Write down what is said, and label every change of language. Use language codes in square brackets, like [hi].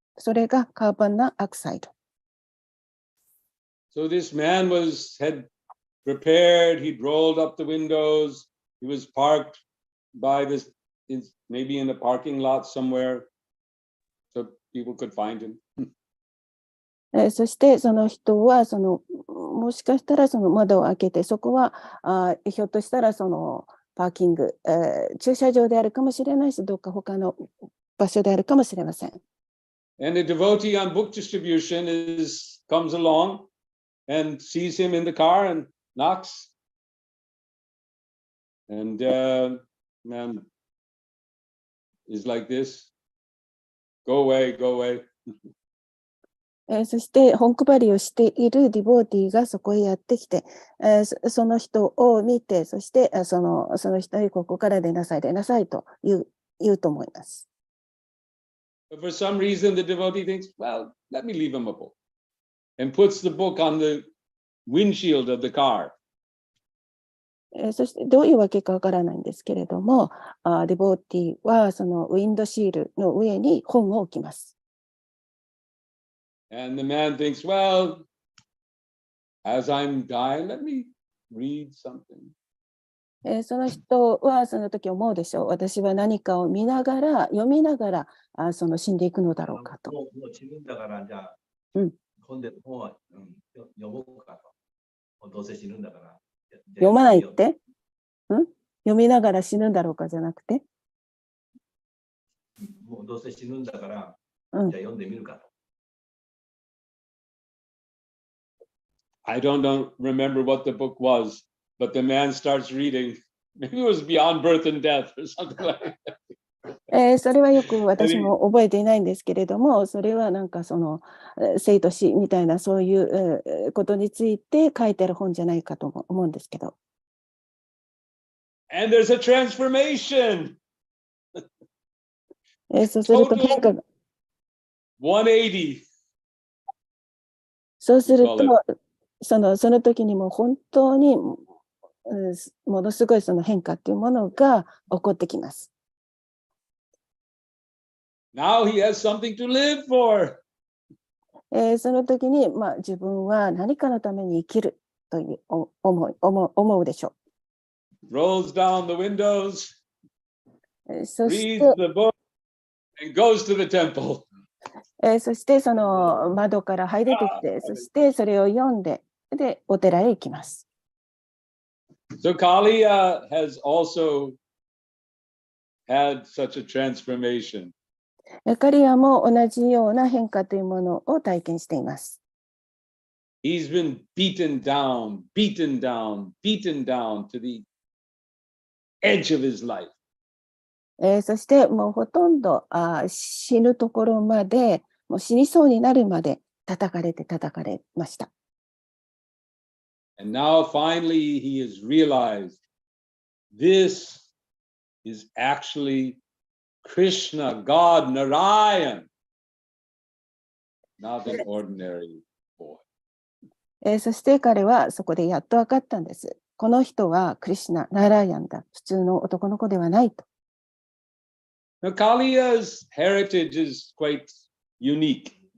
[ja] それがカーボンダイオキサイド。 [en] So this man had prepared, he'd rolled up the windows, he was parked by this, maybe in a parking lot somewhere, so people could find him. [ja] そしてその人はもしかしたら窓を開けて、そこはひょっとしたらパーキング、駐車場であるかもしれないし、どっか他の場所であるかもしれません。 [en] And a devotee on book distribution comes along and sees him in the car and knocks. And man is like this. Go away, go away. [ja] そして本配りをしているディボーティーがそこへやってきて、その人を見て、そしてその人にここから出なさいと言うと思います。 [en] But for some reason, the devotee thinks, well, let me leave him a book, and puts the book on the windshield of the car. [ja] そしてどういうわけかわからないんですけれども、ディボーティーはそのウィンドシールの上に本を置きます。 [en] And the man thinks, well, as I'm dying, let me read something. [ja] その人はその時思うでしょう。私は何かを見ながら、読みながら死んでいくのだろうかと。もう死ぬんだからじゃあ、本で本は、読もうかと。どうせ死ぬんだから。読まないって？読みながら死ぬんだろうかじゃなくて。もうどうせ死ぬんだから、じゃあ読んでみるかと。 [en] I don't remember what the book was, but the man starts reading. Maybe it was Beyond Birth and Death or something like that. [ja] それはよく私も覚えていないんですけれども、それはなんか生と死みたいなそういうことについて書いてある本じゃないかと思うんですけど。 [en] And there's a transformation. [ja] そうすると変化が、 [en] 180. [ja] そうする [en] Call [ja] と、その時にもう本当に、ものすごいその変化っていうものが起こってきます。 [en] Now he has something to live for. [ja] その時に、自分は何かのために生きるという思うでしょ [en] Rolls down the windows, [ja] う。そし [en] reads [ja] て、 [en] the book, and goes to the temple. [ja] そしてその窓から這い出てきて、そしてそれを読んで、で、お寺へ行きます。 [en] So Kali has also had such a transformation. [ja] カリアも同じような変化というものを体験しています。 [en] He's been beaten down, beaten down, beaten down to the edge of his life. [ja] そしてもうほとんど死ぬところまで、もう死にそうになるまで叩かれました。 [en] And now finally he has realized this is actually Krishna, God, Narayan, not an ordinary boy. [ja] そして彼はそこでやっと分かったんです。この人はクリシュナ、ナラーヤンだ。普通の男の子ではないと。 [en] Now Kaliya's heritage is quite unique.